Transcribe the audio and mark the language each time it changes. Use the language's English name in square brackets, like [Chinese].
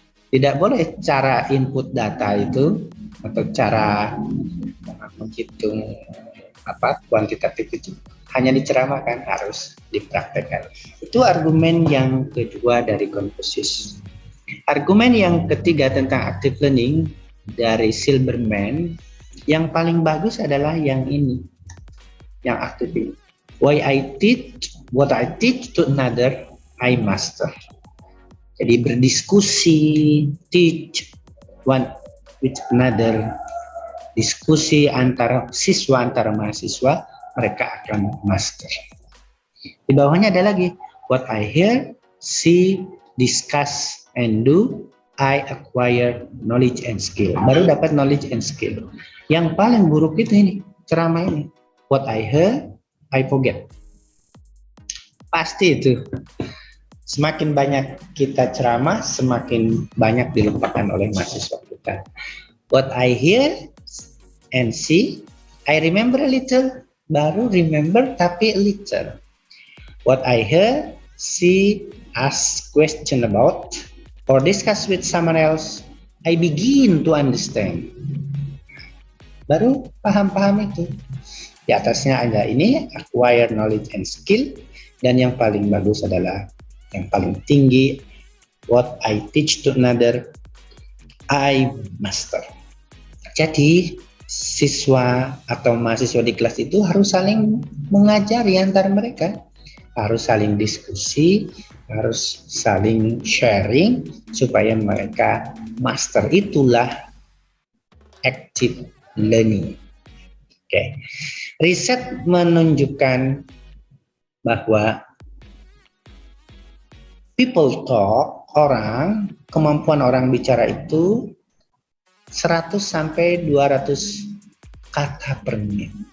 [Indonesian] Tidak boleh cara input data itu atau cara menghitung kuantitatif itu hanya diceramahkan, harus dipraktekkan. Itu argumen yang kedua dari Confucius. Argumen yang ketiga tentang active learning dari Silberman, yang paling bagus adalah yang ini, yang aktif ini. [English] What I teach to another, I master. [Indonesian] Jadi berdiskusi, [English] teach one with another, [Indonesian] diskusi antara siswa, antara mahasiswa, mereka akan master. Di bawahnya ada lagi, [English] what I hear, see, discuss, and do, I acquire knowledge and skill. [Indonesian] Baru dapat [English] knowledge and skill. [Indonesian] Yang paling buruk itu ini, ceramah ini. [English] What I hear, I forget. [Indonesian] Pasti itu. Semakin banyak kita ceramah, semakin banyak dilupakan oleh mahasiswa kita. [English] What I hear and see, I remember a little. [Indonesian] Baru [English] remember [Indonesian] tapi [English] a little. What I hear, see, ask question about, or discuss with someone else, I begin to understand. [Indonesian] Baru paham-paham itu. Di atasnya ada ini, [English] acquire knowledge and skill. [Indonesian] Dan yang paling bagus adalah, yang paling tinggi, [English] what I teach to another, I master. [Indonesian] Jadi, siswa atau mahasiswa di kelas itu harus saling mengajari antar mereka. Harus saling diskusi, harus saling sharing, supaya mereka master. Itulah active learning. Oke. Riset menunjukkan bahwa [English] people talk, [Indonesian] kemampuan orang bicara itu 100 sampai 200 kata per menit.